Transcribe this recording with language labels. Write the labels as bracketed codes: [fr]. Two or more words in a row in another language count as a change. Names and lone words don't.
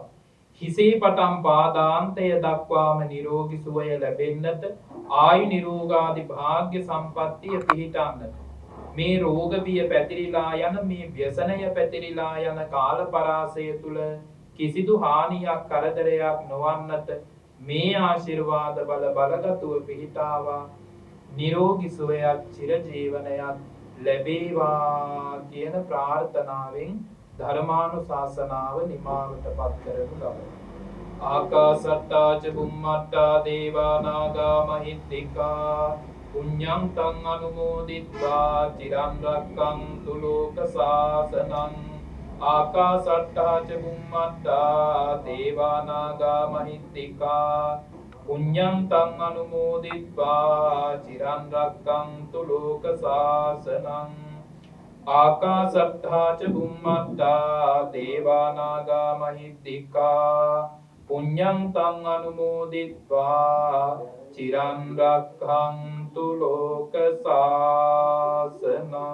[si] හිසේ පටන් පාදාන්තය දක්වාම නිරෝගී සුවය ලැබෙන්නට ආයු නිරෝගාදී භාග්‍ය සම්පත්තිය පිහිටන්නට මේ රෝග බිය පැතිරිලා යන මේ ව්‍යසනය පැතිරිලා යන කාල පරාසය තුල කිසිදු හානියක් කරදරයක් නොවන්නට මේ ආශිර්වාද බල බලගතුව පිහිටාවා. නිරෝගී සුවයක් චිරජීවනයක් ලැබේවා කියන ප්‍රාර්ථනාවෙන් ධර්මානුශාසනාව නිමාවට පත් කරනු ලබනවා. [pi] ආකාසට්ටා ච බුම්මට්ටා දේවා නාග මහිද්దికා පුඤ්ඤං තං අනුමෝදිත්වා චිරන් රක්ඛන්තු ලෝක සාසනං. ආකාසට්ටා ච බුම්මට්ටා දේවා නාග මහිද්దికා පුඤ්ඤං තං අනුමෝදිත්වා චිරන් රක්ඛන්තු ලෝක සාසනං ආකාශට්ඨා ච බුම්මට්ඨා දේවා නාග මහිද්దికා පුඤ්ඤං තං අනුමෝදිත්වා චිරන් රක්ඛන්තු ලෝක සාසනං.